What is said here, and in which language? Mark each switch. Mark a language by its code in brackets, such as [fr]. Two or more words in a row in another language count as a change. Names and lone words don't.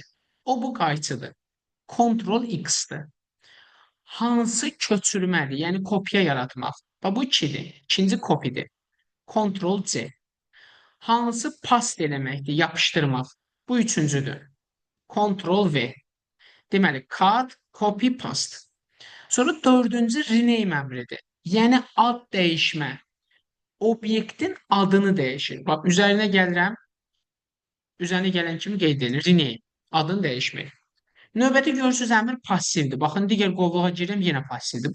[az] O bu qayçıdır. Ctrl X-dır. Hansı köçürmədir? Yəni kopya yaratmaq. Bax bu 2-dir. İkinci kopidir. Ctrl C. Hansı past eləməkdir? Yapışdırmaq. Bu üçüncüdür. Ctrl V. Deməli, [en] cut, copy, paste. [az] Sonra dördüncü rename əmridir. Yəni ad dəyişmə. Obyektin adını dəyişir. Bax, üzərinə gəlirəm. Üzərinə gələn kimi qeyd edilir. Rename. Adını dəyişmək. Növbəti görürsüz əmr passivdir. Baxın, digər qovluğa girirəm, yenə passivdir.